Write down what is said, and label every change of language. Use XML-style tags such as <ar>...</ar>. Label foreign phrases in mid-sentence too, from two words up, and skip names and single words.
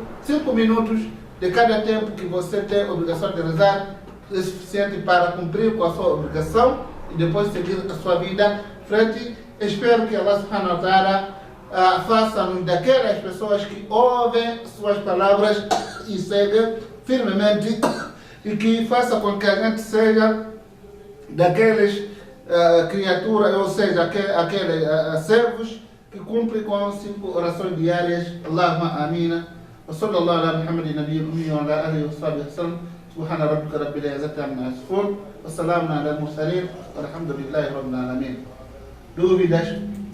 <pt>5 minutos de cada tempo que você tem a obrigação de rezar é suficiente para cumprir com a sua obrigação e depois seguir a sua vida frente. Espero que Allah</pt> <ar>سبحانه وتعالى</ar> <pt>faça-nos daquelas pessoas que ouvem suas palavras e seguem firmemente, e que faça com que a gente seja daqueles criaturas, ou seja, aqueles servos que cumprem com 5 orações diárias.</pt> <ar>اللهم آمين. وصلى الله على محمد النبي الأمي وعلى آله وصحبه وسلم. سبحان ربك رب العزة عما يصفون وسلام على المرسلين والحمد لله رب العالمين.</ar> <en>Do we dash?</en>